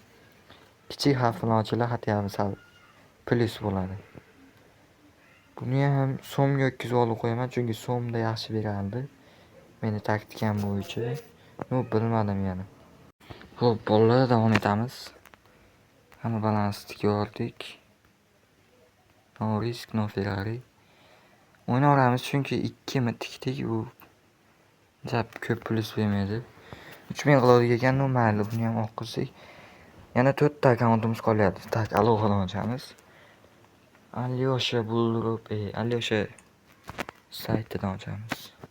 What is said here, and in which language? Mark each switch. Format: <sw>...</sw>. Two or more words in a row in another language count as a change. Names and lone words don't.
<uz>Kichik xavf bilan ochinglar, xatiyami sal plyus bo'ladi. Buni ham so'mga yo'tkazib olib qo'yaman, chunki so'mda yaxshi berardi. Meni taktikam bo'yicha. Bilmadim yana. Xo'p, bolalar, davom etamiz. Hamma balansni ko'rdik.</uz> <en>No risk, no Ferrari.</en> <uz>O'ynaveramiz chunki 2 mi tikdik, u jab ko'p plyus bermaydi. 3000 qiladigan ekan, mayli, buni ham olib qilsak. Yana 4 ta akkauntimiz qolyapti. Tak, alohida ochamiz. Alyosha Bulldrop, Alyosha saytidan ochamiz.</uz>